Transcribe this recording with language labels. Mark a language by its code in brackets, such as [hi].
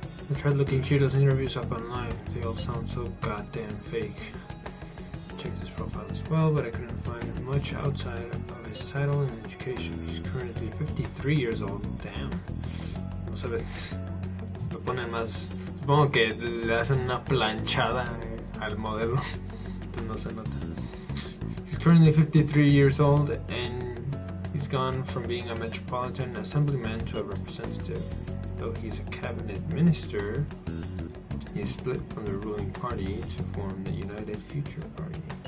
[en] I tried looking Shido's interviews up online. They all sound so goddamn fake. Checked his profile as well, but I couldn't find much outside of his title and education. He's currently 53 years old. [es] Damn. No sabes. Lo ponen más. Supongo que le hacen una planchada al modelo. Entonces no se nota. [en] He's currently 53 years old and he's gone from being a metropolitan assemblyman to a representative. Though he's a cabinet minister, he split from the ruling party to form the United Future Party.